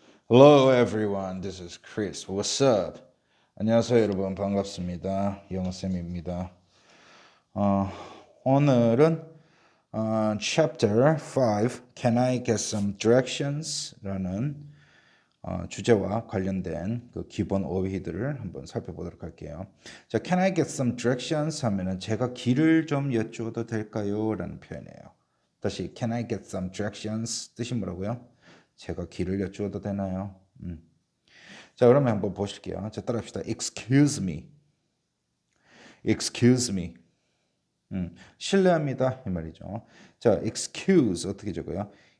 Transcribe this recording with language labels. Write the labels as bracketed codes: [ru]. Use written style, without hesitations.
[en] Hello everyone, this is Chris. What's up? [ko] 안녕하세요 여러분, 반갑습니다. 영쌤입니다. 오늘은 [en] Chapter 5, Can I Get Some Directions? [ko] 라는 주제와 관련된 그 기본 어휘들을 한번 살펴보도록 할게요. [en] 자, Can I get some directions? [ko] 하면은 제가 길을 좀 여쭈어도 될까요? 라는 표현이에요. 다시 [en] Can I get some directions? [ko] 뜻이 뭐라고요? 제가 길을 여쭈어도 되나요? 자, 그러면 한번 보실게요. 자, 따라합시다. [en] Excuse me. Excuse me. [ko] 실례합니다. 이 말이죠. 자, excuse 어떻게 적어요?